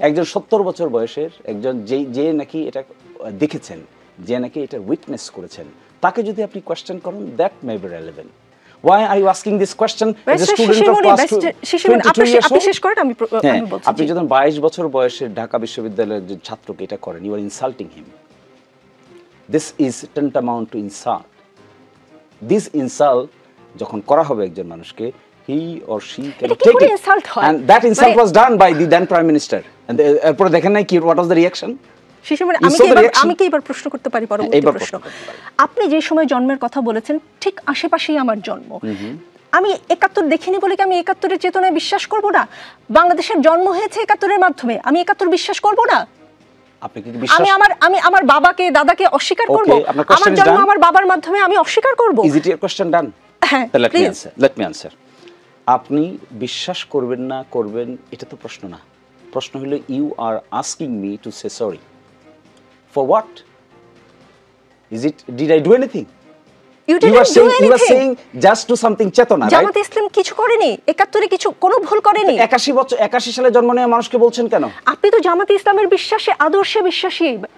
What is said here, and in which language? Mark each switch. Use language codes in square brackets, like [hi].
[bn] একজন 70 বছর বয়সের একজন যে নাকি এটা দেখেছেন, যে নাকি এটা উইটনেস করেছেন, তাকে যদি আপনি কোয়েশ্চেন করেন, [en] That may be relevant. Why are you asking this question as a student of class 22 years [bn] আপনি [en] old? [bn] শেষ করেন, আমি বলছি। আপনি যখন 22 বছর বয়সের ঢাকা বিশ্ববিদ্যালয়ের যে ছাত্রকে এটা করেন, [en] you are insulting him. This is tantamount to insult. This insult [bn] যখন করা হবে একজন মানুষকে, [en] he or she can take it. And that insult was done by the then Prime Minister. And [bn] এরপরে দেখেন নাই কি, [en] what was the reaction? [bn] শিশুমণি, আমি কি এবার প্রশ্ন করতে পারি? পরবর্তী প্রশ্ন। আপনি যে সময় জন্মের কথা বলেছেন, ঠিক আশেপাশেই আমার জন্ম। আমি 71 দেখিনি বলে কি আমি 71-এর চেতনায় বিশ্বাস করব না? বাংলাদেশের জন্ম হয়েছে 71-এর মাধ্যমে, আমি 71 বিশ্বাস করব না? আপনি কি বিশ্বাস? আমি আমার বাবাকে দাদাকে অস্বীকার করব? আমার জন্ম আমার বাবার মাধ্যমে, আমি অস্বীকার করব? [en] Is it your question done? [bn] হ্যাঁ, [en] let me answer. [bn] আপনি বিশ্বাস করবেন না করবেন এটা তো প্রশ্ন না। প্রশ্ন হলো [en] you are asking me to say sorry. For what? Did I do anything? You are saying just do something chetana, right? [bn] জামাত ইসলাম কিছু করেনি, 71-এ কিছু কোনো ভুল করেনি। 81 সালে জন্ম নেওয়া মানুষকে বলছেন কেন? আপনি তো জামাত ইসলামের বিশ্বাসে, আদর্শে বিশ্বাসী।